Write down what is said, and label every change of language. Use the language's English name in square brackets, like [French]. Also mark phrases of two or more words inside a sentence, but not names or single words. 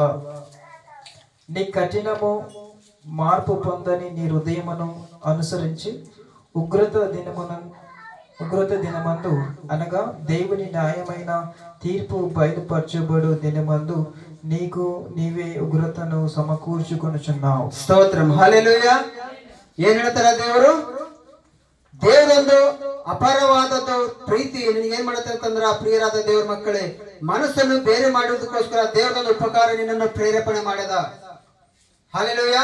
[Telugu] నీ కఠినము మార్పు పొందని నీ హృదయమును అనుసరించి ఉగ్రత దినమందు అనగా దేవుని న్యాయమైన తీర్పు బయలుపరచబడు దినమందు నీకు నీవే ఉగ్రతను సమకూర్చుకొనుచున్నావు. [Kannada] ಸ್ತೋತ್ರಂ. ಹಲ್ಲೆಲೂಯಾ. ಏನ್ ಹೇಳ್ತಾರ ದೇವರು? ದೇವರೊಂದು ಅಪಾರವಾದದ್ದು ಪ್ರೀತಿ ನಿನಗೆ ಏನ್ ಮಾಡುತ್ತೆ ಅಂತಂದ್ರ, ಪ್ರಿಯರಾದ ದೇವ್ರ ಮಕ್ಕಳೇ, ಮನಸ್ಸನ್ನು ಬೇರೆ ಮಾಡುವುದಕ್ಕೋಸ್ಕರ ದೇವರೊಂದು ಉಪಕಾರ ನಿನ್ನನ್ನು ಪ್ರೇರೇಪಣೆ ಮಾಡಿದ. ಹಲ್ಲೆಲೂಯಾ.